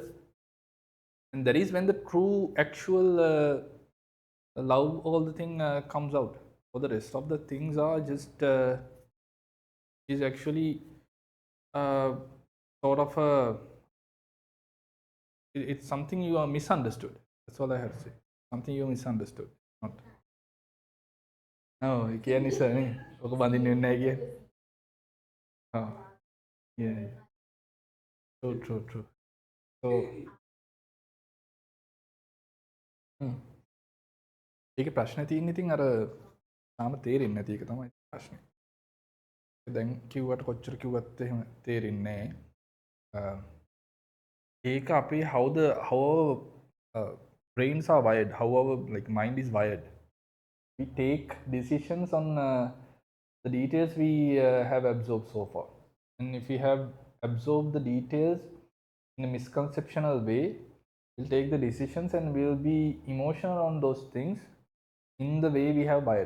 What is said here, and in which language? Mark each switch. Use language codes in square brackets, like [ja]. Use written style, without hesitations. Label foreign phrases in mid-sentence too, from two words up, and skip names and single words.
[en] And that is when the true actual love, all the thing comes out. For the rest of the things are just is actually uh, sort of a, it's something you are misunderstood. That's all I have to say. Something you misunderstood. Not. [si] Oh, කියන්නේ sir නේ. ඔක බඳින්න වෙන්නේ නැහැ කියන්නේ. [en] Oh, yeah, yeah. True, true, true. So, [si] ඒකේ ප්‍රශ්නේ තියෙන්නේ ඉතින් අර තාම තේරෙන්නේ නැති එක තමයි ප්‍රශ්නේ. දැන් කිව්වට කොච්චර කිව්වත් එහෙම තේරෙන්නේ නැහැ. ඒක අපේ [en] how our brains are wired, how our like mind is wired. We take decisions on the details we have absorbed so far. And if we have absorbed the details in a misconceptional way, we'll take the decisions and we'll be emotional on those things in the way we have wired.